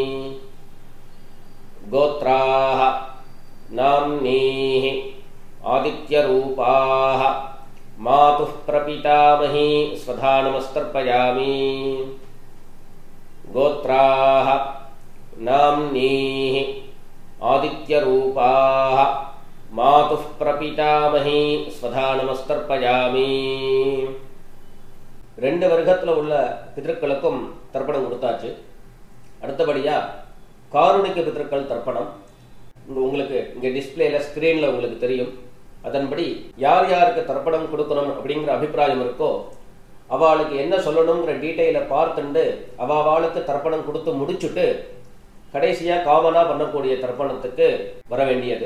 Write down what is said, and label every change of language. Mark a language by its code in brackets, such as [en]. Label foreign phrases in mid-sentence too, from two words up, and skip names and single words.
[sa] गोत्राः नाम्नीः आदित्यरूपाः मातुः प्रपितामही स्वधा नमस्तर्पयामि गोत्राः नाम्नीः आदित्यरूपाः मातुः प्रपितामही स्वधा नमस्तर्पयामि [ta] ரெண்டு வர்க்கத்துல உள்ள பித்ருக்களுக்கும் தர்ப்பணம் கொடுத்தாச்சு. அடுத்தபடியா காருணிக பித்ருக்கள் தர்ப்பணம் உங்களுக்கு இங்க டிஸ்பிளேல ஸ்கிரீன்ல உங்களுக்கு தெரியும். அதன்படி யார் யாருக்கு தர்ப்பணம் கொடுக்கணும் அப்படிங்கிற அபிப்பிராயம் இருக்கோ அவளுக்கு என்ன சொல்லணுங்கிற டீட்டெயிலை பார்த்துட்டு அவளுக்கு தர்ப்பணம் கொடுத்து முடிச்சுட்டு கடைசியா காமனா பண்ணக்கூடிய தர்ப்பணத்துக்கு வர வேண்டியது.